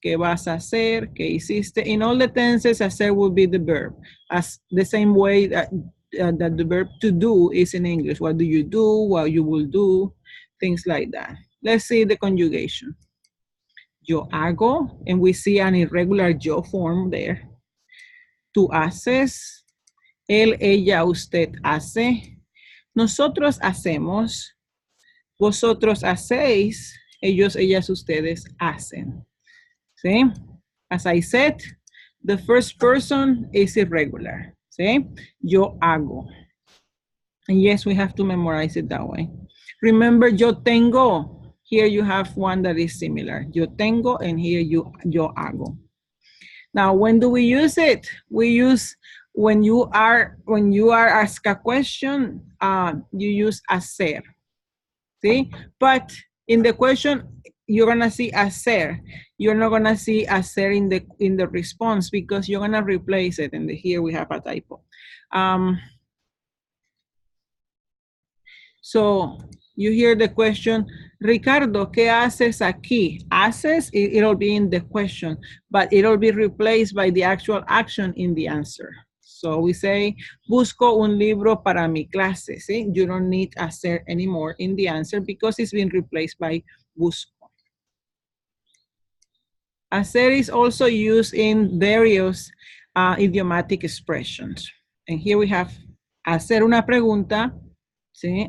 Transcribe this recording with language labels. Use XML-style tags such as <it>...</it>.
<es>¿Qué vas a hacer? ¿Qué hiciste?</es> <en>In all the tenses, hacer will be the verb, as the same way that the verb to do is in English. What do you do? What you will do? Things like that. Let's see the conjugation.</en> <es>Yo hago,</es> <en>and we see an irregular yo form there.</en> <es>Tú haces, él, ella, usted hace. Nosotros hacemos. Vosotros hacéis. Ellos, ellas, ustedes hacen. ¿Sí?</es> <en>As I said, the first person is irregular.</en> <es>¿Sí? Yo hago.</es> <en>And yes, we have to memorize it that way. Remember,</en> <es>yo tengo.</es> <en>Here you have one that is similar.</en> <es>Yo tengo,</es> <en>and here</en> <es>yo hago.</es> <en>Now, when do we use it? We use when you are asked a question, you use hacer. See? But in the question, you're gonna see hacer. You're not gonna see hacer in the response because you're gonna replace it. And here we have a typo. So you hear the question, Ricardo,</en> <es>¿qué haces aquí?</es> <en>Haces, it'll be in the question, but it'll be replaced by the actual action in the answer. So we say,</en> <es>busco un libro para mi clase.</es> <en>See? You don't need hacer anymore in the answer because it's been replaced by busco. Hacer is also used in various idiomatic expressions. And here we have</en> <es>hacer una pregunta, ¿sí?</es>